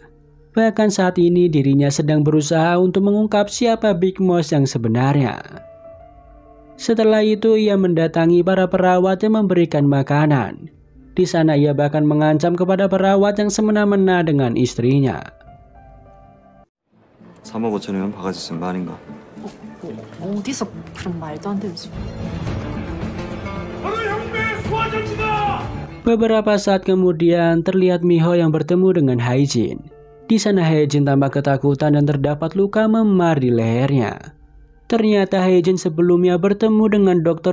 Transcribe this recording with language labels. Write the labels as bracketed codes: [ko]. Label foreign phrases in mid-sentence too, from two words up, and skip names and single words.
[id] Bahkan saat ini dirinya sedang berusaha untuk mengungkap siapa Big Mouse yang sebenarnya. Setelah itu ia mendatangi para perawat yang memberikan makanan. Di sana ia bahkan mengancam kepada perawat yang semena-mena dengan istrinya. [ko] 3억 5천이면 바가지 쓴 거 아닌가? 어디서 그런 말도 안 되는 소리. [id] Beberapa saat kemudian terlihat Miho yang bertemu dengan Hae-jin. Di sana Hae-jin tampak ketakutan dan terdapat luka memar di lehernya. Ternyata Hae-jin sebelumnya bertemu dengan Dr.